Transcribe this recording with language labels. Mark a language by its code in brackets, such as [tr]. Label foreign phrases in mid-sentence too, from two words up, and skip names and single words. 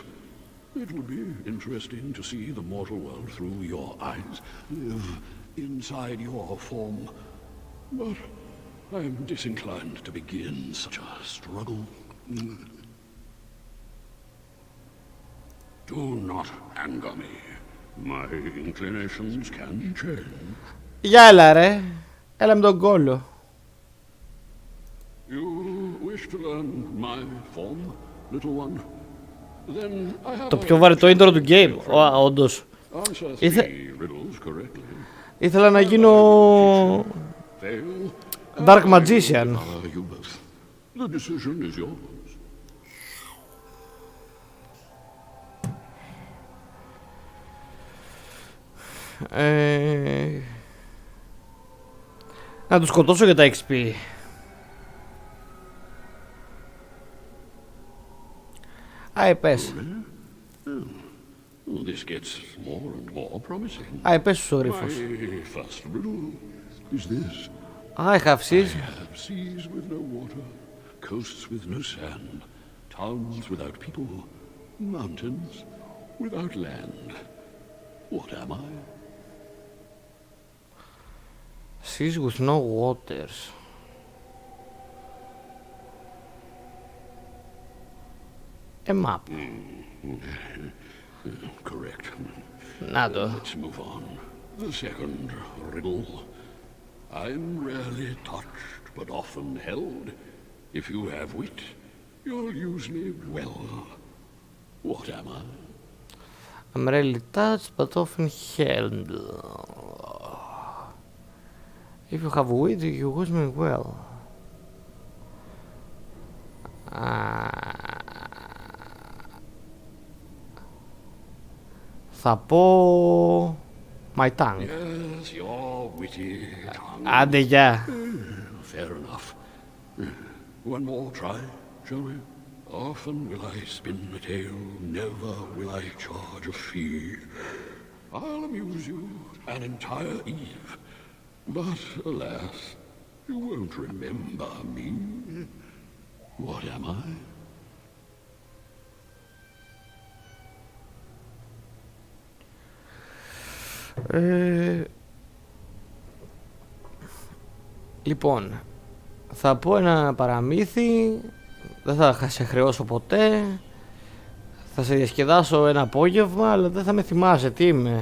[en] It would be interesting to see the mortal world through your eyes, live inside your form. But I am disinclined to begin such a struggle. Do not anger me. My inclinations can change. [el] Για έλα ρε. Έλα με τον κόλλο. [en] You wish to learn my form, little one? Then I have [el] Το πιο βαρετό intro του game, όντως. [en] answer three riddles correctly. [el] Ήθελα να γίνω [en] Fail. Dark Magician. You both. The decision is yours. [el] Να τους σκοτώσω για τα XP. πες. [en] This gets more and more promising. [el] Πες στους γρίφους. [en] My first riddle is this. I have seas. I have seas with no water, coasts with no sand, towns without people, mountains without land. What am I? Seas with no waters. A map. Correct. [el] Να το. [en] Let's move on. The second riddle. I'm rarely touched, but often held. If you have wit, you'll use me well. What am I? I'm rarely touched, but often held. If you have wit, you use me well. [el] Θα πω... [en] My tongue. Yes, your witty tongue. [el] Άντε, γεια. [en] Fair enough. One more try, shall we? Often will I spin a tale, never will I charge a fee. I'll amuse you an entire eve, but alas, you won't remember me. What am I? [el] Λοιπόν, θα πω ένα παραμύθι, δεν θα σε χρεώσω ποτέ, θα σε διασκεδάσω ένα απόγευμα, αλλά δεν θα με θυμάσαι τι είμαι.